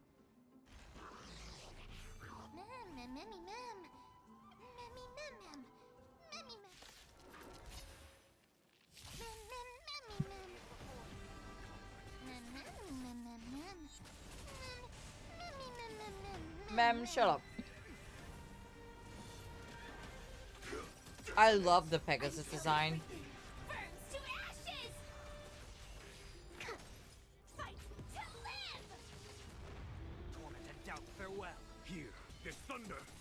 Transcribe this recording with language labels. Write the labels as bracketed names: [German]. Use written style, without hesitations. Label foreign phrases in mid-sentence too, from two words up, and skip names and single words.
[English] Mem, mem, memmy, mem. Memmy, mem, mem. Memmy, mem. Mem, mem, memmy, mem. Mem, memmy, mem, mem, mem. Memmy, mem, mem, mem. Mem, shut up. I love the Pegasus design. Burns to ashes! Fight to live! Tormented doubt, farewell. Here, this thunder!